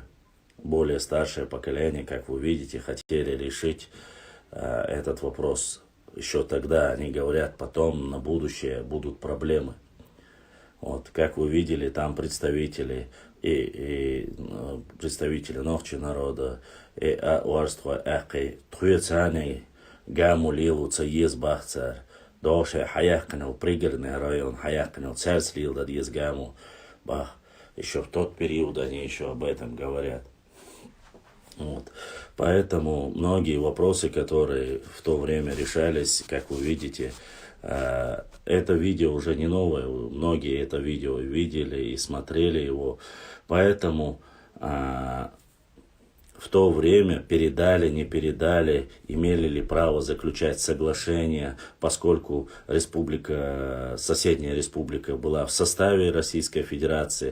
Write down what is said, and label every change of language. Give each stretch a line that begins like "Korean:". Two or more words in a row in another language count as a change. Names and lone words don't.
Russian: Более старшее поколение, как вы видите, хотели решить этот вопрос. Еще тогда они говорят, потом на будущее будут проблемы. Вот, как вы видели, там представители и представители Нохчи народа, и уарства Ахи, Тхуецани, Гаму Лилу, Цаез Бахцар, Доше Хаяхканел, пригородный район Хаяхканел, Царслил, Дадьез Гаму Бах. Еще в тот период они еще об этом говорят. Вот. Поэтому многие вопросы, которые в то время решались, как вы видите, это видео уже не новое, многие это видео видели и смотрели его, поэтому в то время передали, не передали, имели ли право заключать соглашение, поскольку соседняя республика была в составе Российской Федерации.